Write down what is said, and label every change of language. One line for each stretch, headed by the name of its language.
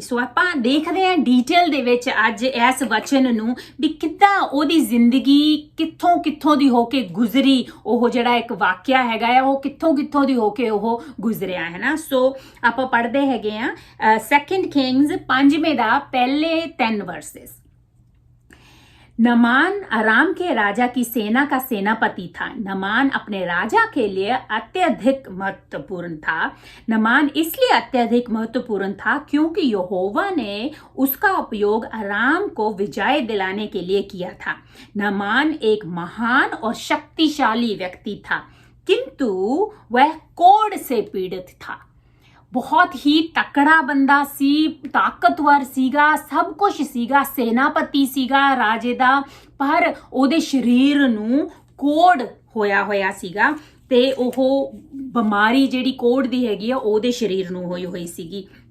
Punjabi: ਸੋ ਆਪਾਂ ਦੇਖਦੇ ਹਾਂ ਡੀਟੇਲ ਦੇ ਵਿੱਚ ਅੱਜ ਇਸ ਵਚਨ ਨੂੰ ਵੀ ਕਿੱਦਾਂ ਉਹਦੀ ਜ਼ਿੰਦਗੀ ਕਿੱਥੋਂ ਦੀ ਹੋ ਕੇ ਗੁਜ਼ਰੀ। ਉਹ ਜਿਹੜਾ ਇੱਕ ਵਾਕਿਆ ਹੈਗਾ ਆ ਉਹ ਕਿੱਥੋਂ ਦੀ ਹੋ ਕੇ ਉਹ ਗੁਜ਼ਰਿਆ, ਹੈ ਨਾ। ਸੋ ਆਪਾਂ ਪੜ੍ਹਦੇ ਹੈਗੇ ਆ 2 ਕਿੰਗਸ 5ਵੇਂ ਦਾ ਪਹਿਲੇ 3 वर्सेस।
Hindi: नमान अराम के राजा की सेना का सेनापति था। नमान अपने राजा के लिए अत्यधिक महत्वपूर्ण था। नमान इसलिए अत्यधिक महत्वपूर्ण था क्योंकि यहोवा ने उसका उपयोग अराम को विजय दिलाने के लिए किया था। नमान एक महान और शक्तिशाली व्यक्ति था, किंतु वह कोढ़ से पीड़ित था।
Punjabi: बहुत ही तकड़ा बंदा सी, ताकतवर सीगा, सब कुछ सीगा, सेनापति सीगा राजे दा, पर ਉਹਦੇ ਸਰੀਰ ਨੂੰ ਕੋੜ ਹੋਇਆ ਸੀਗਾ ਤੇ ਉਹ ਬਿਮਾਰੀ ਜਿਹੜੀ ਕੋੜ ਦੀ ਹੈਗੀ ਆ ਉਹਦੇ ਸਰੀਰ ਨੂੰ ਹੋਈ ਸੀਗੀ।